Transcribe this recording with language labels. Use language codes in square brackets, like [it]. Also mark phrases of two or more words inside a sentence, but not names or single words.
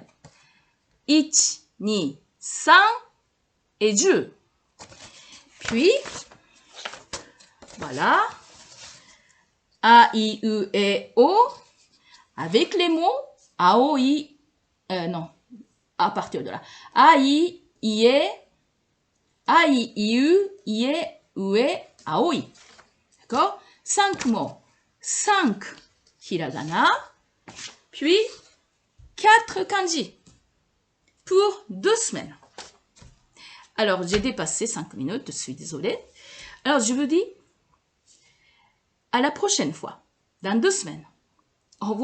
[fr] 1, 2, 3 et Dieu. Puis, voilà. A, I, U, E, O, avec les mots AOI, non, à partir de là. A, I, I, E, A, I, I, U, I, E, U, E, AOI. D'accord? 5 mots. 5 hiragana, puis 4 kanji pour 2 semaines. Alors, j'ai dépassé 5 minutes, je suis désolée. Alors, je vous dis à la prochaine fois, dans 2 semaines.